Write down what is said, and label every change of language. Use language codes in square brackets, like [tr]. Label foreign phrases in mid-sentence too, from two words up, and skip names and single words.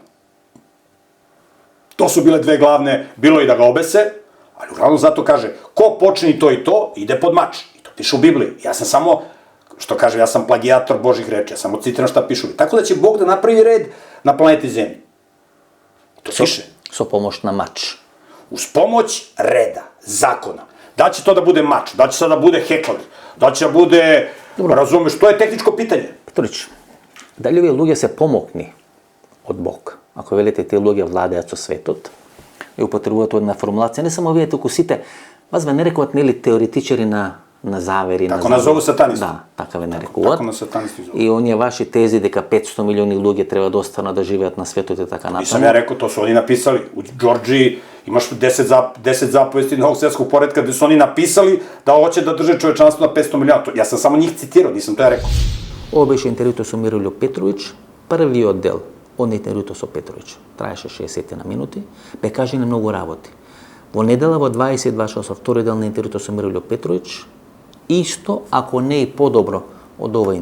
[sr] To su bile dve glavne, bilo i da ga obese, ali uglavnom zato kaže, ko počini to i to, ide pod mač. I to piše u Bibliji. Ja sam samo, što kažem, ja sam plagijator Božih reči, ja samo citiram šta pišu. Tako da će Bog da napravi red na planeti Zemlji. To piše. [mk] Со помош на мач. [sr] Uz pomoć reda, zakona. Da će to da bude mač, da će sad da bude hekler, da će da bude, razumeš, to je tehničko pitanje. [mk] Петрич, дали овие луѓе се помокни од Бог? Ако велите тие луѓе владеат со светот и употребуваат една формулација, не само вие, туку сите, вас ве нарекуваат нели теоретичари на завери, [sr] Тако нас зову сатанисти. [mk] Да, така ве нарекуваат. [sr] Тако нас сатанисти зову. [mk] И оние ваши тези дека 500 милиони луѓе треба да останат да живеат на светот и така натаму. [sr] Nisam ja rekao, to su oni napisali. U Đorđiji imaš 10 zapovesti novog svetskog poretka gde su oni napisali da hoće da drže čovečanstvo na 500 miliona. Ja sam samo njih citirao, nisam to ja rekao. [mk] Ова беше интервјуто со Мирољуб Петровиќ, првиот дел од интервјуто со Петровиќ. Траеше 60 минути, бе кажени многу работи. Во недела во 22 часот, втори дел на интервјуто со Мирољуб Петровиќ, исто, ако не и подобро од ова интервју.